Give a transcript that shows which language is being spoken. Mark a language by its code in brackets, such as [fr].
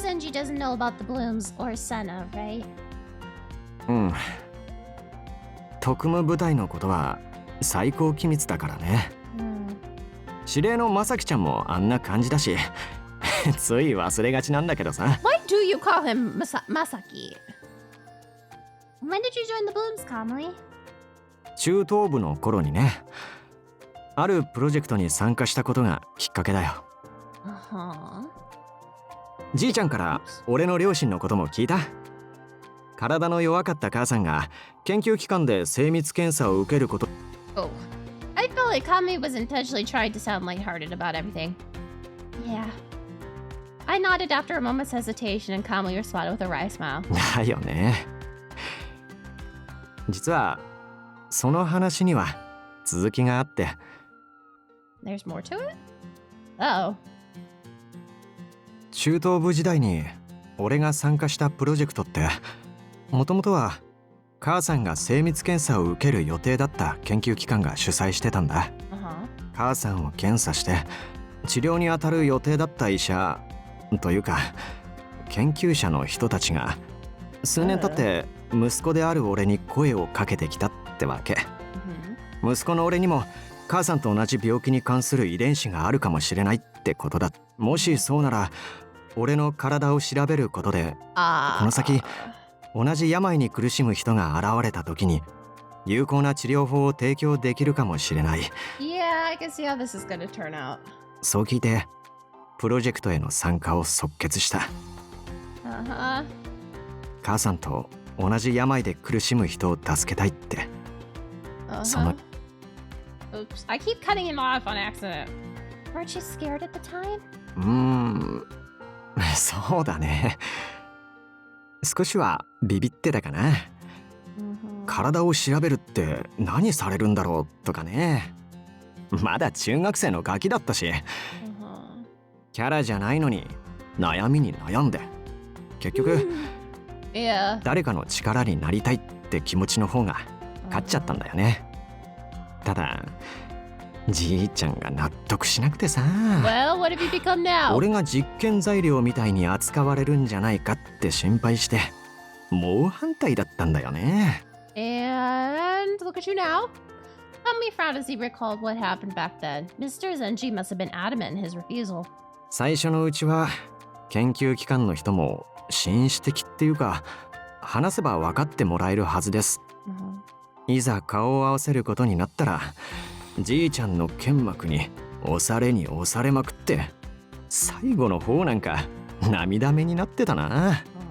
[en] Zenji doesn't know about the blooms or Senna, right? [ja] うん。特務部隊のことは最高機密だからね。司令のまさきちゃんもあんな感じだし、つい忘れがちなんだけどさ。 [en] Why do you call him Masaki? When did you join the blooms, Conley? [ja] 中等部の頃にね。あるプロジェクトに参加したことがきっかけだよ。じいちゃんから俺の両親のことも聞いた。体の弱かった母さんが研究機関で精密検査を受けること。 [en] Oh, I felt like Kami was intentionally trying to sound lighthearted about everything. Yeah. I nodded after a moment's hesitation and calmly responded with a wry smile. [ja] だよね。実はその話には続きがあって。 [en] There's more to it? Oh. [ja] 中等部時代に俺が参加したプロジェクトってもともとは母さんが精密検査を受ける予定だった研究機関が主催してたんだ。母さんを検査して治療に当たる予定だった医者というか研究者の人たちが数年経って息子である俺に声をかけてきたってわけ。息子の俺にも母さんと同じ病気に関する遺伝子があるかもしれないってことだ。もしそうなら俺の体を調べることでこの先同じ病に苦しむ人が現れた時に有効な治療法を提供できるかもしれない。 [en] Yeah, I can see how this is going to turn out. [ja] そう聞いてプロジェクトへの参加を即決した。母さんと同じ病で苦しむ人を助けたいって。その [en] Oops, I keep cutting him off on accident. Weren't you scared at the time? [ja] そうだね。少しはビビってたかな。体を調べるって何されるんだろうとかね。まだ中学生のガキだったし、キャラじゃないのに悩みに悩んで結局、誰かの力になりたいって気持ちの方が勝っちゃったんだよね。ただじいちゃんが納得しなくてさ。 [en] Well, what have you become now? [ja] 俺が実験材料みたいに扱われるんじゃないかって心配して猛反対だったんだよね。 [en] And look at you now. Tommy frowned as he recalled what happened back then. Mr. Zenji must have been adamant in his refusal. [ja] 最初のうちは研究機関の人も紳士的っていうか話せば分かってもらえるはずです。いざ顔を合わせることになったらじいちゃんの剣幕に押されに押されまくって最後の方なんか涙目になってたな。